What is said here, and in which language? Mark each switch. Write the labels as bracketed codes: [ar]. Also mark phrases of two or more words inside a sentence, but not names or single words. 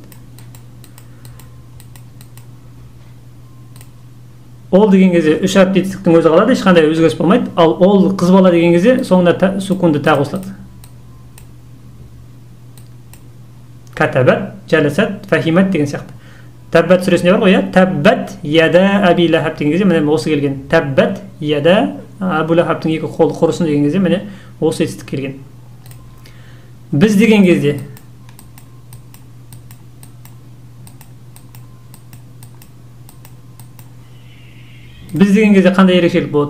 [kk] Ол деген кезде 3 әріп етістіктің өзі қалады, ешқандай өзгеріс болмайды. Ал ол қыз бала деген кезде соңына сукунды та қосылады. [ar] كتبت، جلست، فهمت [kk] деген сияқты. Таббат сүресінде бар ғой, иә? [ar] تبت يدا أبي لهب [kk] деген кезде міне осы келген. [ar] تبت يدا [kk] абу лахабтың екі қолы құрысын деген кезде міне осы етістік келген. Біз деген кезде қандай ерекшелік болады?